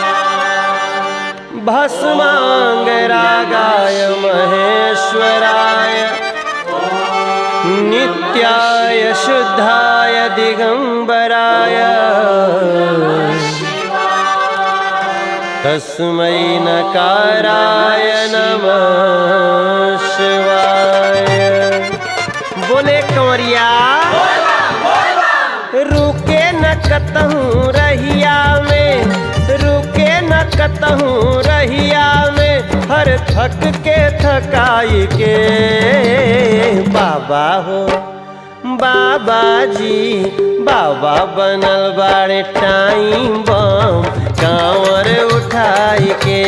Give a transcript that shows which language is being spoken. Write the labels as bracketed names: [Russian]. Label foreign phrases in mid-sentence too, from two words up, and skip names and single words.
[Sanskrit] भस्मांगरागाय महेश्वराय नित्याय शुद्धाय दिगंबराय तस्मै नकाराय नमः शिवाय। [Bhojpuri] बोले कंवरिया रुके न कतहूँ रहिया में, रुके न कतहूँ रहिया में, हर थक के थकाई के। बाबा हो बाबा जी, बाबा बनल बाड़े [English] time bomb [Bhojpuri] कांवर उठाई के।